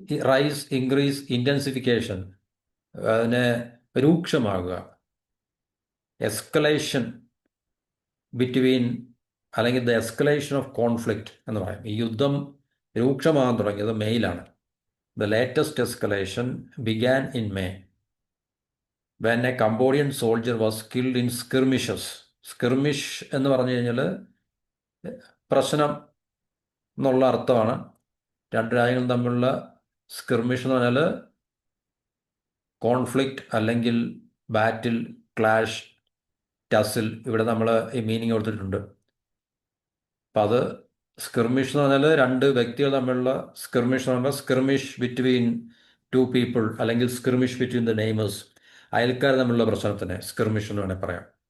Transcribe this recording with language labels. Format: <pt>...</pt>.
<en>rise, increase, intensification,</en> <ml>അതിനെ രൂക്ഷമാകുക.</ml> <en>escalation between,</en> <ml>അല്ലെങ്കിൽ</ml> <en>the escalation of conflict</en> <ml>എന്ന് പറയും. ഈ യുദ്ധം രൂക്ഷമാകാൻ തുടങ്ങിയത് മെയ്യിലാണ്.</ml> <en>The latest escalation began in May when a Cambodian soldier was killed in skirmishes.</en> <ml>സ്കിർമിഷ് എന്ന് പറഞ്ഞു കഴിഞ്ഞാൽ പ്രശ്നം എന്നുള്ള അർത്ഥമാണ്. രണ്ട് രാജ്യങ്ങളും തമ്മിലുള്ള സ്കിർമിഷ് എന്ന് പറഞ്ഞാൽ കോൺഫ്ലിക്റ്റ്, അല്ലെങ്കിൽ ബാറ്റിൽ, ക്ലാഷ്, ടസിൽ. ഇവിടെ നമ്മൾ ഈ മീനിങ് കൊടുത്തിട്ടുണ്ട്. അപ്പം അത് സ്കിർമിഷ് എന്ന് പറഞ്ഞാൽ രണ്ട് വ്യക്തികൾ തമ്മിലുള്ള സ്കിർമിഷ് എന്ന് പറഞ്ഞാൽ</ml> <en>skirmish between two people,</en> <ml>അല്ലെങ്കിൽ</ml> <en>skirmish between the neighbours,</en> <ml>അയൽക്കാർ തമ്മിലുള്ള പ്രശ്നത്തിന് സ്കിർമിഷ് എന്ന് വേണേൽ പറയാം.</ml>